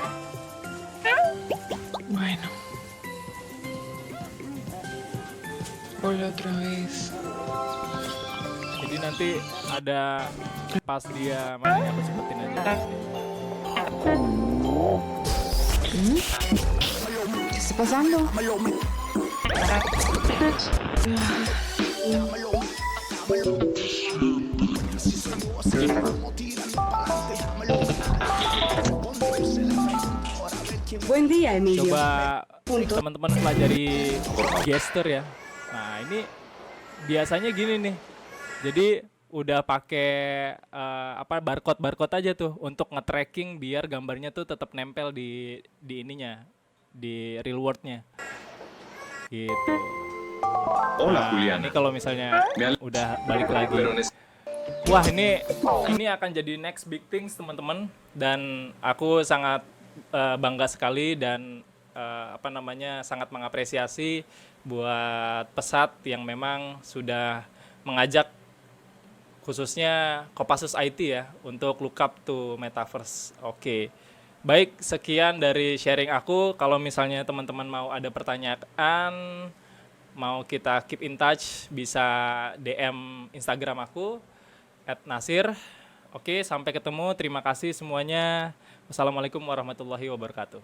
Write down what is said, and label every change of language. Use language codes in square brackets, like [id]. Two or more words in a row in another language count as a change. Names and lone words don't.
[es] Bueno. Hola otra vez. [id] Jadi nanti ada pas dia main aku sebutin aja. [es] ¿Qué está pasando? Buen día, Emilio. [id] Coba teman-teman pelajari gesture ya. Nah ini biasanya gini nih. Jadi udah pakai barcode aja tuh untuk nge-tracking biar gambarnya tuh tetap nempel di ininya, di [en] real world- [id] nya. Gitu. [es] Hola, [id] Nah, [es] Juliana. [id] ini kalau misalnya udah balik lagi. Wah, ini akan jadi [en] next big things, [id] teman-teman, dan aku sangat bangga sekali dan sangat mengapresiasi buat Pesat yang memang sudah mengajak khususnya Kopassus IT ya untuk [en] look up to [id] Metaverse. Oke. Baik, sekian dari sharing aku. Kalau misalnya teman-teman mau ada pertanyaan, mau kita [en] keep in touch, [id] bisa DM Instagram aku @nasir. Oke, sampai ketemu. Terima kasih semuanya. [ar] والسلام عليكم ورحمة الله وبركاته.